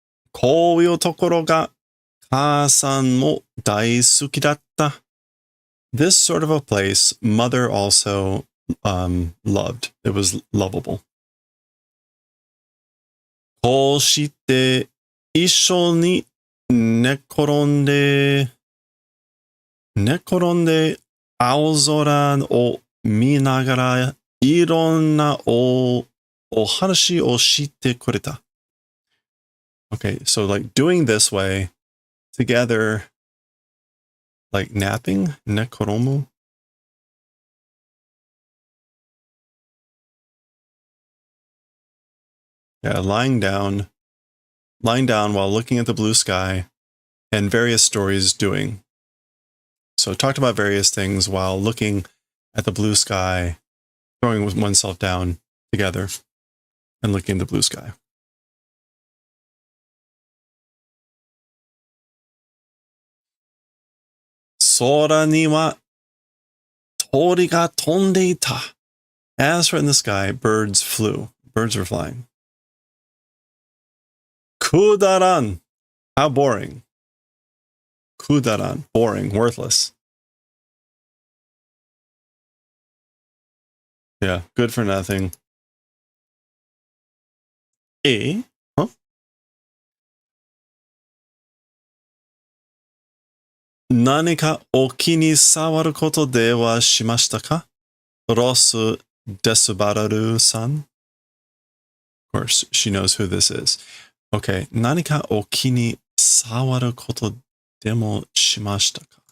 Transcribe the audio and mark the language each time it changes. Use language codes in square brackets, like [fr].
[ja] こういうところが母さんも大好きだった。 [en] This sort of a place, mother also loved. It was lovable. [ja] こうして一緒に寝転んで青空を見ながらいろんなお話をしてくれた。 [en] Okay, so like doing this way together, like napping, nekoromu. Yeah, lying down while looking at the blue sky, and various stories doing. So talked about various things while looking at the blue sky, throwing oneself down together and looking at the blue sky. [ja] 空には鳥が飛んでいた. [en] As for in the sky, birds flew. Birds were flying. Kudaran. How boring. Kudaran. Boring. Worthless. Yeah. Good for nothing. Eh? Huh? [ja] 何かお気に障ることではしましたか? Rosu Desubararu-san. [en] Of course, she knows who this is. Okay. [ja] 何かお気に障ることでもしましたか?